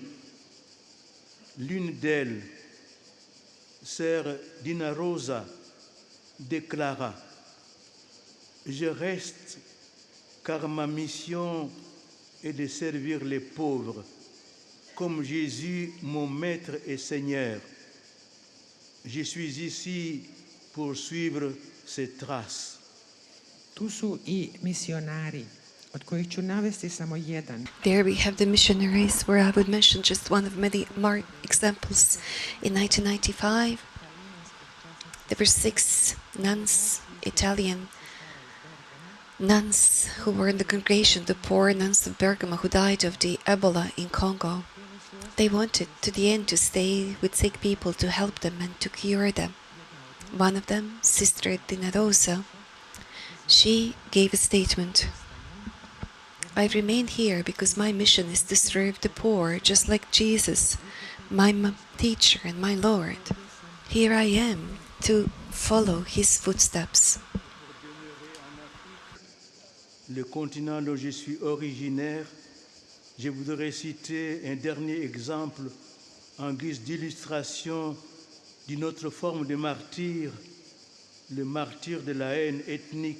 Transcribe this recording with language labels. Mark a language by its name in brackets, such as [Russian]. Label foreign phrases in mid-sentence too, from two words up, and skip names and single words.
[French] L'une d'elles, Sœur Dina Rosa, déclara: je reste car ma mission est de servir les pauvres, comme Jésus, mon Maître et Seigneur. Je suis ici pour suivre ses traces. [Croatian] tu su i misionari, od kojih ću navesti samo jedan. [English] There we have the missionaries, where I would mention just one of many examples. In 1995, there were 6 nuns, Italian nuns, who were in the congregation, the poor nuns of Bergamo, who died of the Ebola in Congo. They wanted to the end to stay with sick people, to help them and to cure them. One of them, Sister Dina Rosa, she gave a statement: I remain here because my mission is to serve the poor, just like Jesus, my teacher and my Lord. Here I am to follow his footsteps. [French] Le continent dont je suis originaire, je voudrais citer un dernier exemple en guise d'illustration d'une autre forme de martyr, le martyr de la haine ethnique.